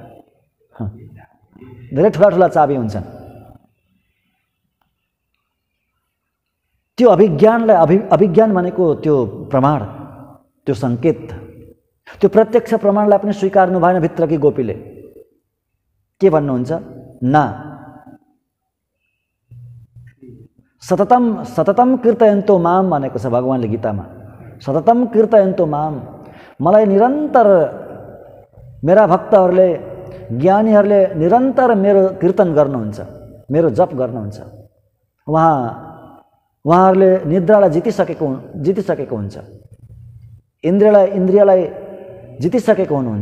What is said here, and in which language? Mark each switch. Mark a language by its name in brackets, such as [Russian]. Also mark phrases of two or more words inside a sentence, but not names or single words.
[Nepali] धेरै ठुला ठुला चाबी हुन्छन्। त्यो अभिज्ञानलाई अभिज्ञान भनेको त्यो प्रमाण, त्यो सङ्केत, त्यो प्रत्यक्ष प्रमाणलाई पनि स्वीकार्नु भएन भित्रकी गोपीले। के भन्नुहुन्छ? [Sanskrit] ना सततम सततम कीर्तयन्तो माम [Nepali] भनेको छ भगवानले गीतामा। [Sanskrit] सततम कीर्तयन्तो माम, [Nepali] मलाई निरन्तर मेरा भक्तहरूले, ज्ञानीहरूले निरन्तर मेरो कीर्तन गर्नुहुन्छ, मेरो जप गर्नुहुन्छ। उहाँहरूले निद्रालाई जितिसकेको हुन्छ, इन्द्रियलाई जितिसकेको हुनुहुन्छ।